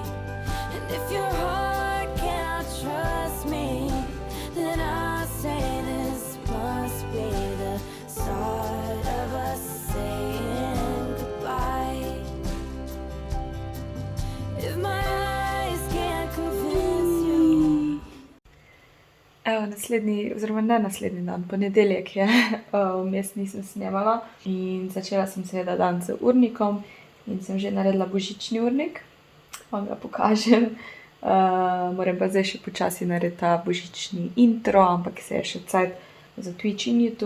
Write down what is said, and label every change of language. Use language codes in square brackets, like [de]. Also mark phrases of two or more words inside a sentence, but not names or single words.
[en] And if your heart cannot trust me, then I say this must be the start of us saying goodbye. If my eyes can't convince you. [sl] Evo, naslednji dan, ponedeljek je, vmes nisem snemala in začela sem seveda dan z urnikom. In sem že naredila božični urnik, vam ga pokažem. Moram pa zdaj še počasi narediti ta božični intro, ampak se je še cajt za Twitch in YouTube.